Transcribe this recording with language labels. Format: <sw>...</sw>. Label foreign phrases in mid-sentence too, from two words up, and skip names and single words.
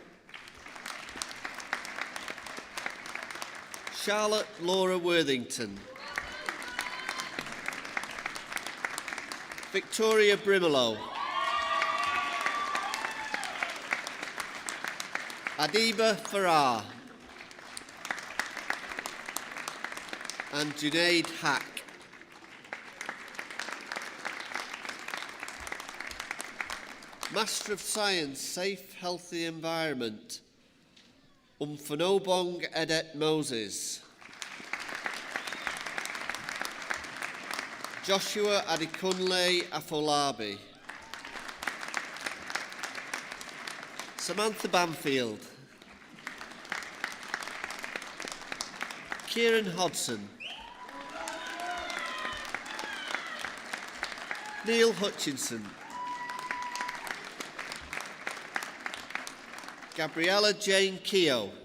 <en>Charlotte Laura Worthington, Victoria Brimelow, Adiba Farrar, and Junaid Hack. Master of Science, Safe, Healthy Environment, Umfanobong Edet Moses, Joshua Adekunle Afolabi, Samantha Banfield, Kieran Hodson, Neil Hutchinson, Gabriella Jane Keogh,</en>